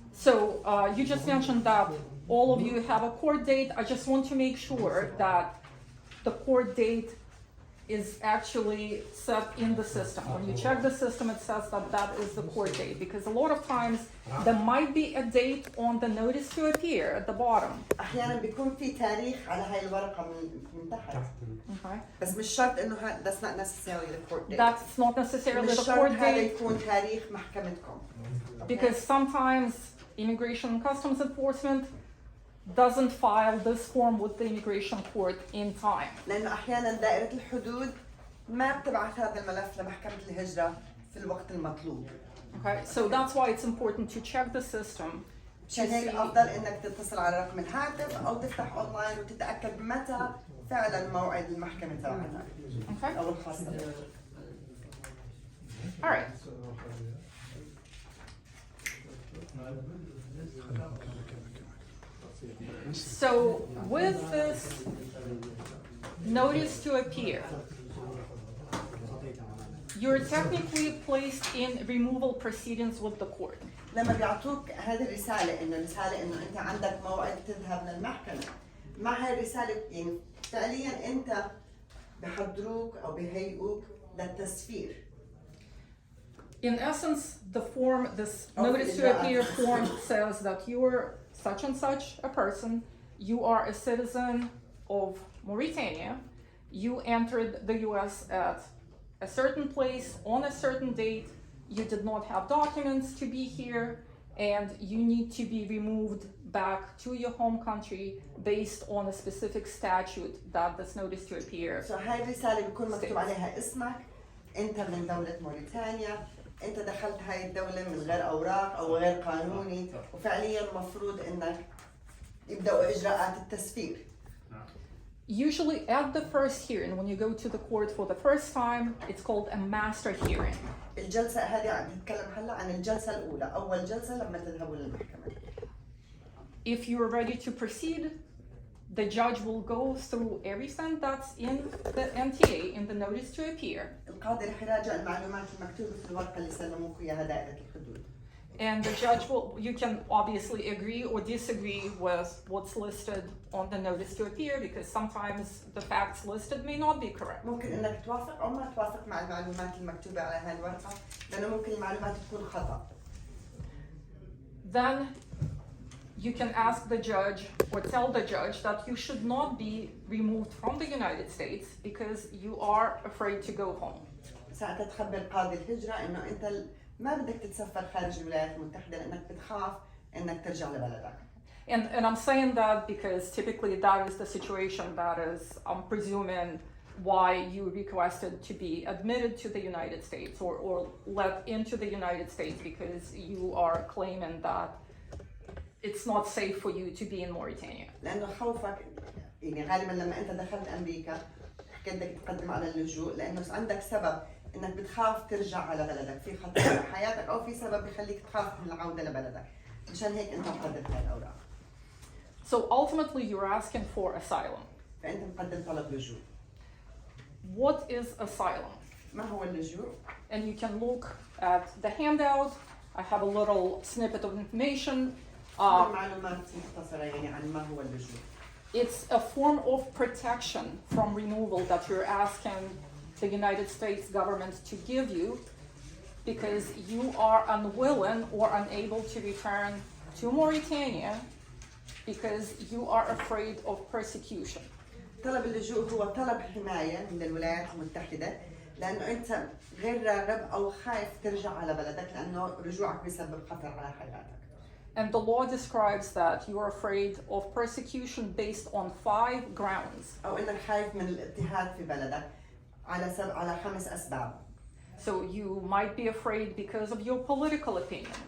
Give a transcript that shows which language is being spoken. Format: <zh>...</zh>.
<en>So you just mentioned that all of you have a court date. I just want to make sure that the court date is actually set in the system. When you check the system, it says that that is the court date, because a lot of times there might be a date on the notice to appear at the bottom.</en> <ar>أحيانا بيكون في تاريخ على هاي الورقة من تحت.</ar> <en>Okay.</en> <ar>بس مش شرط إنه</ar> <en>that's not necessarily the court date. That's not necessarily</en> <ar>مش</ar> <en>the</en> <ar>شرط</ar> <en>court</en> <ar>هذا</ar> <en>date,</en> <ar>يكون تاريخ محكمتكم.</ar> <en>because sometimes Immigration and Customs Enforcement doesn't file this form with the immigration court in time.</en> <ar>لأنه أحيانا دائرة الحدود ما بتبعث هذا الملف لمحكمة الهجرة في الوقت المطلوب.</ar> <en>Okay, so that's why it's important to check the system.</en> <ar>عشان هيك أفضل إنك تتصل على رقم الهاتف أو تفتح أونلاين وتتأكد متى فعلا موعد المحكمة تبعتك</ar> <en>Okay?</en> <ar>أو الخاصة بك.</ar> <en>All right. So with this notice to appear, you're technically placed in removal proceedings with the court.</en> <ar>لما بيعطوك هذه الرسالة إنه أنت عندك موعد تذهب للمحكمة، مع هاي الرسالة يعني فعليا أنت بحضروك أو بهيئوك للتسفير.</ar> <en>In essence, the form, this Okay, notice to appear form says that you're such and such a person, you are a citizen of Mauritania, you entered the US at a certain place on a certain date, you did not have documents to be here, and you need to be removed back to your home country based on a specific statute that this notice to appear.</en> <ar>So هاي الرسالة بيكون مكتوب عليها اسمك، أنت من دولة موريتانيا، أنت دخلت هاي الدولة من غير أوراق أو غير قانوني، وفعليا المفروض إنك يبدأوا إجراءات التسفير.</ar> <en>Usually at the first hearing, when you go to the court for the first time, it's called a master hearing.</en> <ar>الجلسة هذه عم نتكلم هلا عن الجلسة الأولى، أول جلسة لما تذهبوا للمحكمة.</ar> <en>If you're ready to proceed, the judge will go through everything that's in the NTA, in the notice to appear.</en> <ar>القاضي رح يراجع المعلومات المكتوبة في الورقة اللي سلموك إياها دائرة الحدود.</ar> <en>And the judge will, you can obviously agree or disagree with what's listed on the notice to appear, because sometimes the facts listed may not be correct.</en> <ar>ممكن إنك توافق أو ما توافق مع المعلومات المكتوبة على هاي الورقة، لأنه ممكن المعلومات تكون خطأ.</ar> <en>Then you can ask the judge or tell the judge that you should not be removed from the United States because you are afraid to go home.</en> <ar>ساعتها تخبر قاضي الهجرة إنه أنت ما بدك تتسفر خارج الولايات المتحدة لأنك بتخاف إنك ترجع لبلدك.</ar> <en>And I'm saying that because typically that is the situation that is, I'm presuming, why you requested to be admitted to the United States or let into the United States, because you are claiming that it's not safe for you to be in Mauritania.</en> <ar>لأنه خوفك يعني غالبا لما أنت دخلت أمريكا حكيت بدك تقدم على اللجوء لأنه عندك سبب إنك بتخاف ترجع على بلدك، في خطر على حياتك أو في سبب بيخليك تخاف من العودة لبلدك، مشان هيك أنت مقدم هاي الأوراق.</ar> <en>So ultimately you're asking for asylum.</en> <ar>فأنت مقدم طلب لجوء.</ar> <en>What is asylum?</en> <ar>ما هو اللجوء؟</ar> <en>And you can look at the handout. I have a little snippet of information.</en> <ar>معلومات مختصرة يعني عن ما هو اللجوء.</ar> <en>It's a form of protection from removal that you're asking the United States government to give you because you are unwilling or unable to return to Mauritania because you are afraid of persecution.</en> <ar>طلب اللجوء هو طلب حماية من الولايات المتحدة لأنه أنت غير راغب أو خايف ترجع على بلدك لأنه رجوعك بيسبب خطر على حياتك.</ar> <en>And the law describes that you are afraid of persecution based on 5 grounds.</en> <ar>أو إنك خايف من الاضطهاد في بلدك على 5 أسباب.</ar> <en>So you might be afraid because of your political opinion.</en>